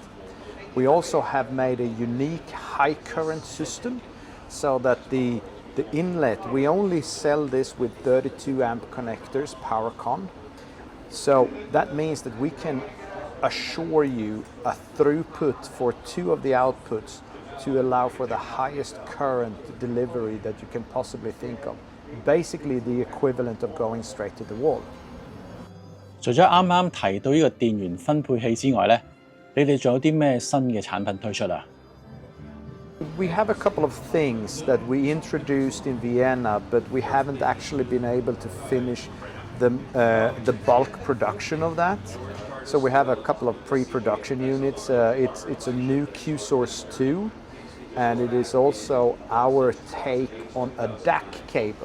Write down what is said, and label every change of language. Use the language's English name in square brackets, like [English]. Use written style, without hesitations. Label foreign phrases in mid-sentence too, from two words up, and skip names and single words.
[English] We also have made a unique high current system so that the inlet, we only sell this with 32 amp connectors, PowerCon. So that means that we can assure you a throughput for two of the outputs to allow for the highest current delivery that you can possibly think of. Basically the equivalent of going straight to the wall. [Cantonese] 除咗啱啱提到呢個電源分配器之外咧，你哋仲有啲咩新嘅產品推出啊？ [English] We have a couple of things that we introduced in Vienna, but we haven't actually been able to finish the bulk production of that. So we have a couple of pre-production units. It's a new Q-Source 2, and it is also our take on a DAC cable.